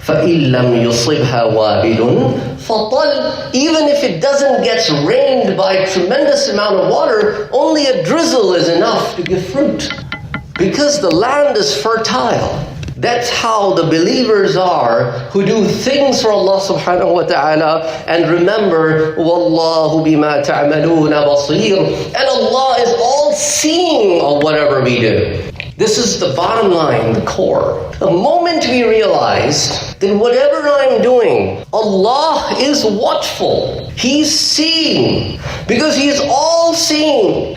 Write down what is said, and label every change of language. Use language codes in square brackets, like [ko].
[ar] فَإِن لَّمْ يُصِبْهَا وَابِلٌ فَطَلْ. [en] Even if it doesn't get rained by a tremendous amount of water, only a drizzle is enough to give fruit. Because the land is fertile. That's how the believers are who do things for Allah subhanahu wa ta'ala. And remember, [ar] وَاللَّهُ بِمَا تَعْمَلُونَ بَصِيرٌ. [en] And Allah is all seeing of whatever we do. This is the bottom line, the core. The moment we realize that whatever I'm doing, Allah is watchful. He's seeing. Because He is all seeing.